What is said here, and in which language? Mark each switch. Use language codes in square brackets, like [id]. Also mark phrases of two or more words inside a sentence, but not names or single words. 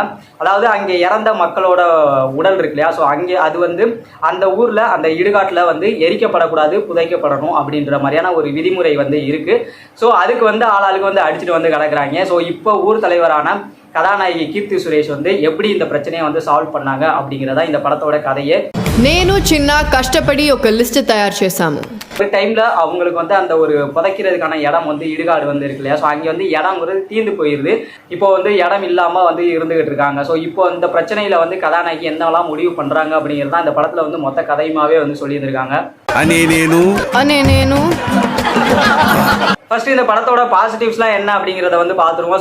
[ta] அதாவது அங்கே இறந்த மக்களோட உடல் இருக்கு இல்லையா, ஸோ அங்கே அது வந்து அந்த ஊரில் அந்த இடுகாட்டில் வந்து எரிக்கப்படக்கூடாது, புதைக்கப்படணும் அப்படின்ற மாதிரியான ஒரு விதிமுறை வந்து இருக்குது. ஸோ அதுக்கு வந்து ஆளாளுக்கு வந்து அடிச்சுட்டு வந்து கிடக்குறாங்க. ஸோ இப்போ ஊர் தலைவரான கதாநாயகி கீர்த்தி சுரேஷ் வந்து எப்படி இந்த பிரச்சனையை வந்து சால்வ் பண்ணாங்க அப்படிங்கிறதா இந்த படத்தோட கதையே. [te] నేను చిన్న కష్టపడి ఒక లిస్ట్ తయారు చేశాము. [ta] ஒரு டைமில் அவங்களுக்கு வந்து அந்த ஒரு புதைக்கிறதுக்கான இடம் வந்து இடுகாடு வந்து இருக்கு இல்லையா, ஸோ அங்கே வந்து இடம் வந்து தீர்ந்து போயிடுது. இப்போ வந்து இடம் இல்லாமல் வந்து இருந்துகிட்டு இருக்காங்க. ஸோ இப்போ இந்த பிரச்சனையில் வந்து கதாநாயகி என்னெல்லாம் முடிவு பண்ணுறாங்க அப்படிங்கிறத இந்த படத்தில் வந்து மொத்த கதையுமாவே வந்து சொல்லியிருந்திருக்காங்க. ஃபர்ஸ்ட் இந்த படத்தோட பாசிட்டிவ்ஸ்லாம் என்ன அப்படிங்கிறத வந்து பார்த்துருவோம்.